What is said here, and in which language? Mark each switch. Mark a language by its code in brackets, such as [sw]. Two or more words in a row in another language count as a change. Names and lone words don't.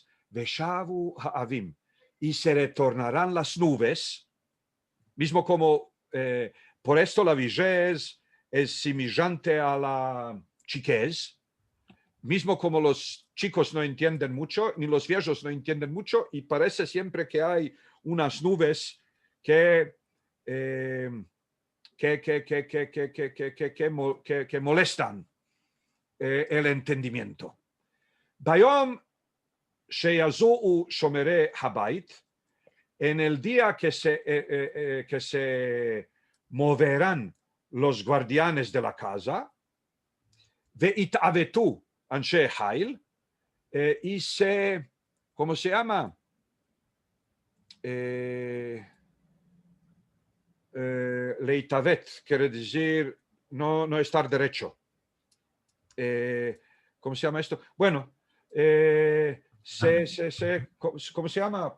[he] ושבו העבים, [lad] y se retornarán las nubes, mismo como por esto la vejez es semejante a la chiquez, mismo como los chicos no entienden mucho, ni los viejos no entienden mucho, y parece siempre que hay unas nubes que molestan el entendimiento. [he] ביום שיזעו שמרי הבית, [lad] en el día que se moverán los guardianes de la casa, [he] והתעותו אנשי החיל, [lad] y se, ¿cómo se llama? Leitavet, quiere decir no estar derecho. ¿Cómo se llama esto? Bueno, ¿cómo se llama?